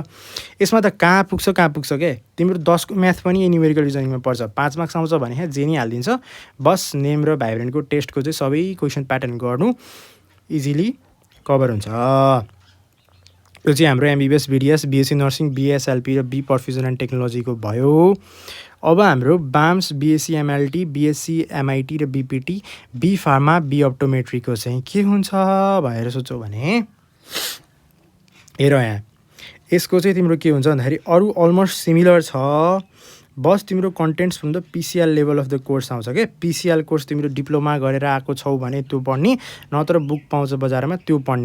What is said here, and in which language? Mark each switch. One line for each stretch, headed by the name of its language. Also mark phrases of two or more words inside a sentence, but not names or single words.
Nepali: यसमा त कहाँ पुग्छ के, तिम्रो 10 को म्याथ पनि
English: numerical reasoning-मा
Nepali: पर्छ। 5 मार्क्स आउँछ भने जे नि हालिदिन्छ, बस नेम र भाइब्रेन्टको टेस्टको चाहिँ सबै
English: question pattern
Nepali: गर्नु,
English: easily cover
Nepali: हुन्छ। यो चाहिँ हाम्रो MBBS, BDS, BSc नर्सिङ, BSLP र B पर्फ्युजन एन्ड टेक्नोलोजीको भयो। अब हाम्रो BAMS, BSc MLT, BSc MIT र BPT, B फार्मा, B अप्टोमेट्रीको चाहिँ के हुन्छ भनेर सोचौ भने हेर, यहाँ यसको चाहिँ तिम्रो के हुन्छ भन्दाखेरि अरू
English: almost similar
Nepali: छ, बस तिम्रो
English: contents from the PCL level of the course
Nepali: आउँछ क्या। PCL कोर्स तिम्रो डिप्लोमा गरेर आएको छौ भने त्यो पढ्ने, नत्र बुक पाउँछ बजारमा त्यो पढ्ने।